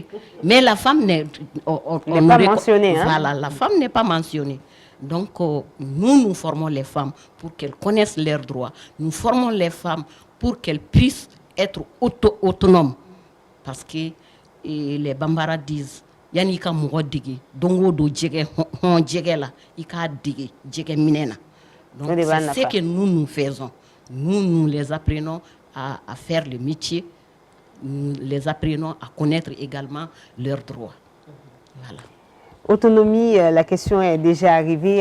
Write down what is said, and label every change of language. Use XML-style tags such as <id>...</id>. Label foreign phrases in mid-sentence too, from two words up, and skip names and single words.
<fr>Mais la femme n'est pas mentionnée. Hein? Voilà, la femme n'est pas mentionnée. Donc, nous formons les femmes pour qu'elles connaissent leurs droits. Nous formons les femmes pour qu'elles puissent être autonomes. Parce que les Bambara disent,</fr> <bm>Yanika mougo digi, dongo do djege, hon djege la, ika digi, djege minena.</bm> <fr>Donc, c'est ce que nous faisons. Nous les apprenons à faire le métier, nous les apprenons à connaître également leurs droits. Voilà. Autonomie, la question est déjà arrivée.</fr>